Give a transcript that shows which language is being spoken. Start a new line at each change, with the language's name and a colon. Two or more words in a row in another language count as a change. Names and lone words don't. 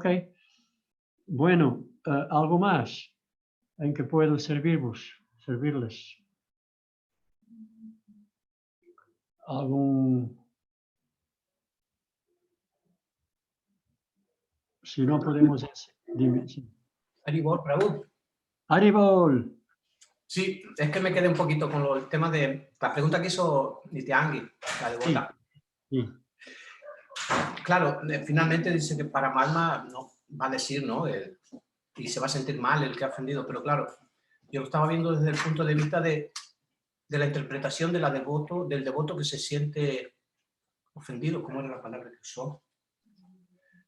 Spanish: Bueno, ¿algo más en que puedo servirles? Si no podemos... Dime, sí.
Sanskrit: Haribol, Prabhu.
Spanish: Haribol. Sí, es que me quedé un poquito con el tema de la pregunta que hizo Nityangi, la devota. Sí. Claro, finalmente dice que para Malma no va a decir, ¿no? Y se va a sentir mal el que ha ofendido, pero claro, yo lo estaba viendo desde el punto de vista de la interpretación del devoto que se siente ofendido, ¿cómo era la palabra que usó?